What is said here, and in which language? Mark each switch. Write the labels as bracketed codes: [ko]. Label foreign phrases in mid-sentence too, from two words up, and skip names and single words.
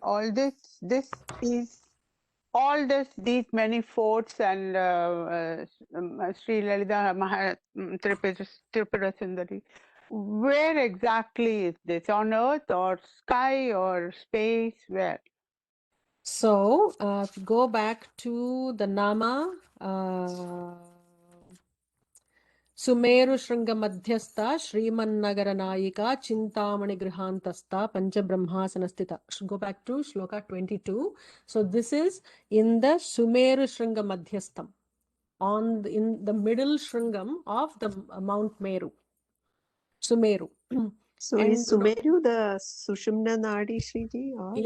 [en] All these many forts and Sri Lalita Tripura Sundari, where exactly is this? On Earth or sky or space? Where? So if you go back to the Nama, [sa] Sumeru Shringa Madhyastha Shrimannagara Nayika Chintamani Grihantastha Pancha Brahmasanastita. [en] Go back to Shloka 22. So this is in the [sa] Sumeru Shringa Madhyastham, [en] in the middle Shringam of the Mount Meru. Sumeru. So And is Sumeru the Sushumna Nadi, Shriji, or is